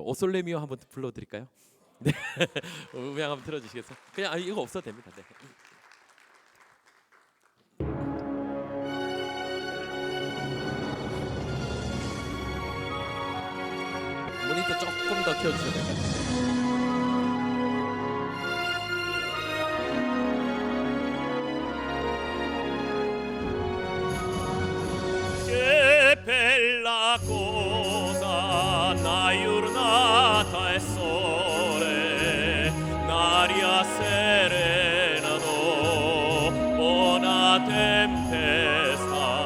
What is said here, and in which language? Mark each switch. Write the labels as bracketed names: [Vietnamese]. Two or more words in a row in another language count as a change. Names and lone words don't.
[Korean] 오솔레미오 한번 불러드릴까요? 네, 음향 한번 틀어주시겠어요? 그냥 이거 없어도 됩니다. 네. 모니터 조금 더 켜주셔야 됩니다. [Italian] Bella cosa una giornata e sole, un'aria serena dopo una tempesta,